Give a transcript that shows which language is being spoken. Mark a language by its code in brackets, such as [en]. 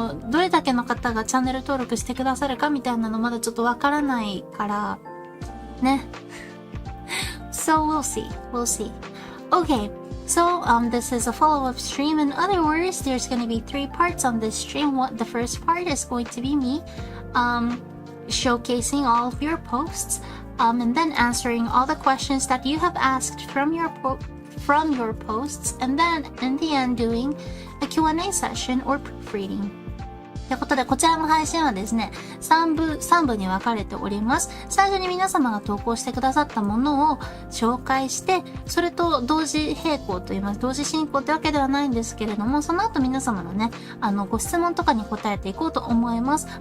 [ja] どれだけの方がチャンネル登録してくださるかみたいなのまだちょっとわからないからね。 [en] So we'll see. Okay, so this is a follow-up stream. In other words, there's going to be 3 parts on this stream. The first part is going to be me showcasing all of your posts, and then answering all the questions that you have asked from your posts, and then in the end doing a Q&A session or proofreading. [ja] ということで、こちらの配信はですね、3部に分かれております。最初に皆様が投稿してくださったものを紹介して、それと同時並行と言います。同時進行ってわけではないんですけれども、その後皆様のね、ご質問とかに答えていこうと思います。